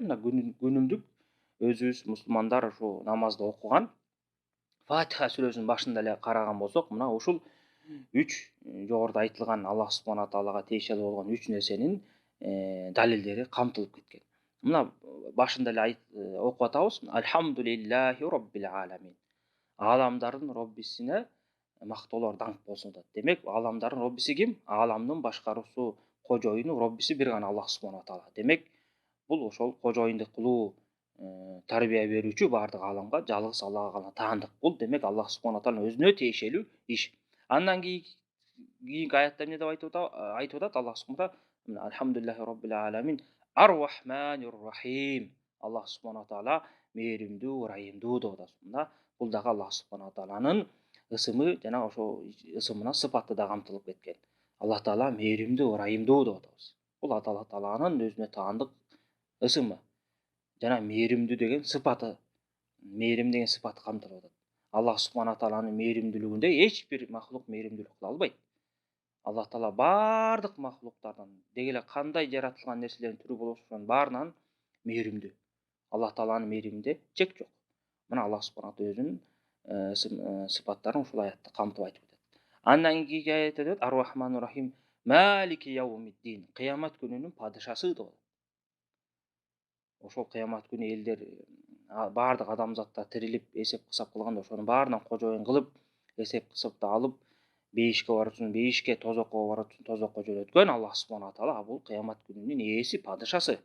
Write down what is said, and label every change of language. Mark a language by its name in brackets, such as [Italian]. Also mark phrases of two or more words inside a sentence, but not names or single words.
[Kyrgyz] Мына күнүмдүк өзүбүз мусулмандар ушу намазда окуган Фатиха сүрөсүнүн башында эле караган болсок, мына ушул 3 жогоруда айтылган Аллах субхана таалага тиешелүү болгон 3 нерсенин далилдери камтылып кеткен. Мына башында эле окуп атабыз. [Arabic] الحمد لله رب العالمين. [Kyrgyz] Аламдардын Роббисине мактоолор даңк болсун атат. Демек, аламдардын Роббиси ким? Аламдын башкаруусу, кожоюну, Роббиси бир гана Аллах субхана таала. Демек, бул ошол кожоюндук кылуу, тарбия берүүчү бардык аламга жалгыз Аллага гана таандык. Бул демек Аллах субхана тааланын өзүнө тиешелүү иш. Андан кийинки аятта эмне деп айтып атат Аллах субхана таала? [Arabic] الحمد لله رب العالمين، الرحمن الرحيم. [Kyrgyz] Аллах субхана таала мээримдүү, ырайымдуу деп атат. Мында бул дагы Аллах субхана тааланын ысымы жана ошо ысымына сыпаты да камтылып кеткен. Аллах таала мээримдүү, ырайымдуу деп атабыз. Бул Аллах тааланын өзүнө таандык ысымы жана мээримдүү деген сыпаты, мээрим деген сыпаты камтылып атат. Аллах субхана тааланын мээримдүүлүгүндөй эч бир махлук мээримдүүлүк кыла албайт. Аллах таала бардык махлуктардан, деги эле кандай жаратылган нерселердин түрү болбосун, ошонун баарынан мээримдүү. Аллах тааланын мээриминде чек жок. Мына Аллах субхана таала өзүнүн сыпаттарын ушул аятта камтып айтып атат. Андан кийинки аятта деп атат, [Arabic] الرحمن الرحيم، مالك يوم الدين, [Kyrgyz] кыямат күнүнүн падышасы деп атат. Ошол кыямат күнү элдер бардык адамзаттар тирилип эсеп кысап кылганда ошонун баарынан кожоюн кылып, эсеп кысапты алып, бейишке барат үчүн бейишке, тозокко барат үчүн тозокко жөнөткөн Аллах субхана таала бул кыямат күнүнүн ээси, падышасы.